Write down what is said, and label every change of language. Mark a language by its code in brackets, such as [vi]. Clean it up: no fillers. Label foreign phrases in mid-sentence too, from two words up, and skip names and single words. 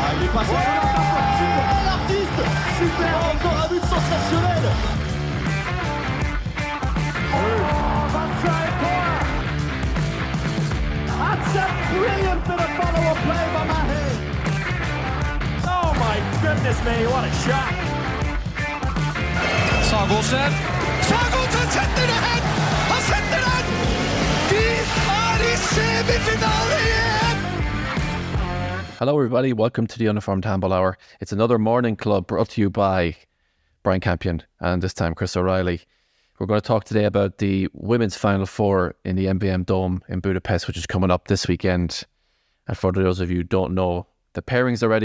[fr] passe super, l'artiste, super, encore un but sensationnel. [en] That's a brilliant bit of follow-up play by Mahe. Oh my goodness me, what a shot. [no] Sagosen setter det hen! Han setter den! Vi er i semifinale igjen! [en] Hello everybody, welcome to the Uniformed Handball Hour. It's another morning club brought to you by Brian Campion and this time Chris O'Reilly. We're going to talk today about the women's Final Four in the MBM Dome in Budapest, which is coming up this weekend. And for those of you who don't know, the pairings are ready.